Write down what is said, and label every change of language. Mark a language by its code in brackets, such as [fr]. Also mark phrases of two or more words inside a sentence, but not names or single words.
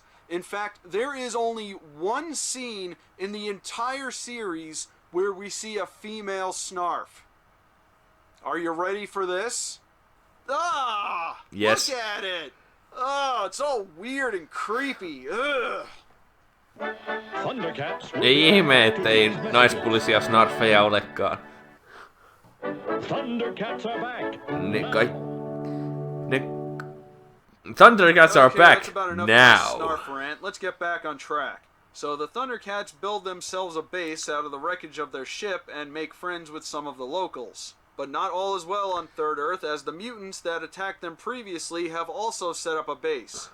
[en] In fact, there is only one scene in the entire series where we see a female Snarf. Are you ready for this? Ah! Yes. Look at it! Oh, it's all weird and creepy. Ugh. [fi] Ei ihme, ettei naispuolisia Snarfeja olekaan. [en] Thundercats are back. Thundercats are back that's about enough now. of this Snarf rant. Let's get back on track. So the Thundercats build themselves a base out of the wreckage of their ship and make friends with some of the locals. But not all is well on Third Earth, as the mutants that attacked them previously have also set up a base.